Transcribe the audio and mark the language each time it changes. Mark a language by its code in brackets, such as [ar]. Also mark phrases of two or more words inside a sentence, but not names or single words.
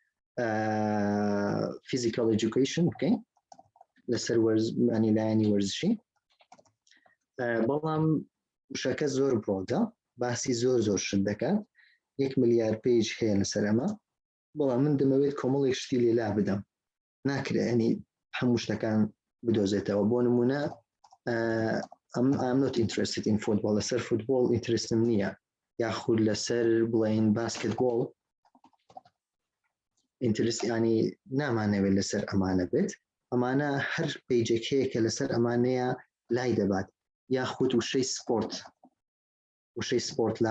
[en] physical education [ckb] بکەین لەسەر لایەنی وەرزشی بەڵام وشەکە زۆر برۆدە باسی زۆر شت دەکات 1 ملیار پیج هەیە لەسەر ئەمە بەڵام من دەمەوێت کۆمەڵێک شتی لێلا بدەم ناکرێت ئەنی هەموو شتەکان بدۆزێتەوە بۆ نمونە [en] I'm not interested in football [ckb] لەسەر فوتبۆڵ ئینترستم نییە یاخود لەسەر بڵین باسکتبۆڵ ئینترست ینی نامانەوێت لەسەر ئەمانە بێت ئەمانە هەر پیجێک هەیە کە لەسەر ئەمانەیە لای دەبات یاخود وشەی سپۆرت لا